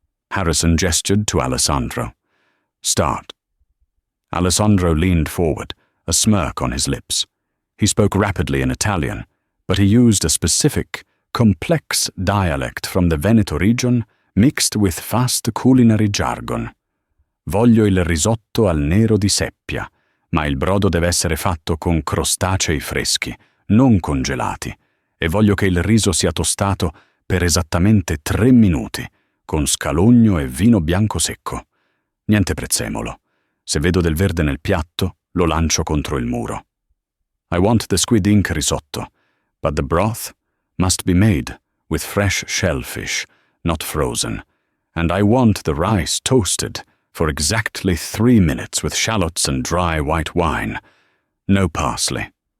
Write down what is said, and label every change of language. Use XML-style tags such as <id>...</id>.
<en>Harrison gestured to Alessandro. Start. Alessandro leaned forward, a smirk on his lips. He spoke rapidly in Italian, but he used a specific, complex dialect from the Veneto region mixed with fast culinary jargon.</en> <it>Voglio il risotto al nero di seppia, ma il brodo deve essere fatto con crostacei freschi, non congelati, e voglio che il riso sia tostato per esattamente 3 minuti, con scalogno e vino bianco secco. Niente prezzemolo. Se vedo del verde nel piatto, lo lancio contro il muro.</it> <en>I want the squid ink risotto, but the broth must be made with fresh shellfish, not frozen, and I want the rice toasted for exactly 3 minutes with shallots and dry white wine. No parsley.</en>